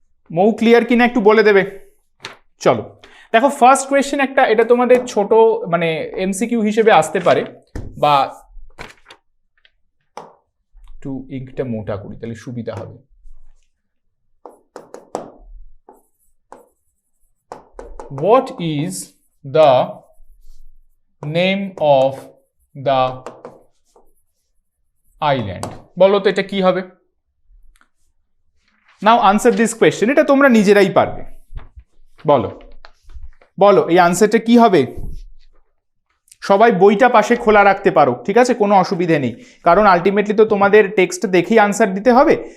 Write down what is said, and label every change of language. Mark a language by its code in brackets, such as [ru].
[bn] মৌ clear কিনা একটু বলে দেবে। চলো দেখো, ফার্স্ট কোয়েশ্চেন একটা, এটা তোমাদের ছোট মানে এমসিকিউ হিসেবে আসতে পারে, বা একটু ইঙ্কটা মোটা করি তাহলে সুবিধা হবে। [en] What is the name of the island? [bn] বলো তো এটা কি হবে? [en] now answer this question, [bn] এটা তোমরা নিজেরাই পারবে। বলো বলো এই আনসারটা কি হবে? সবাই বইটা পাশে খোলা রাখতে পারো, ঠিক আছে, কোনো অসুবিধে নেই, কারণ আলটিমেটলি তো তোমাদের টেক্সট দেখেই আনসার দিতে হবে।